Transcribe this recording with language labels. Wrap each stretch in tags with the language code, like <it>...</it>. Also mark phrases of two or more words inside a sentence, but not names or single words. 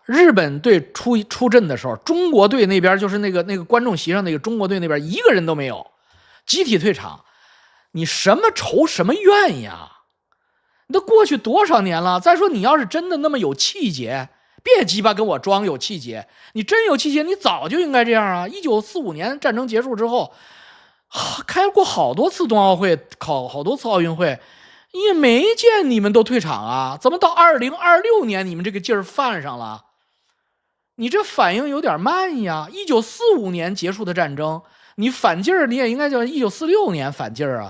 <zh>日本队出阵的时候，中国队那边就是那个观众席上那个中国队那边一个人都没有，集体退场。你什么仇什么怨呀？那过去多少年了？再说你要是真的那么有气节，别鸡巴跟我装有气节，你真有气节，你早就应该这样啊！1945年战争结束之后，開過好多次冬奧會，好多次奧運會，也沒見你們都退場啊！怎麼到2026年你們這個勁兒犯上了？你這反應有點慢呀！1945年結束的戰爭，你反勁兒你也應該叫1946年反勁兒啊！</zh>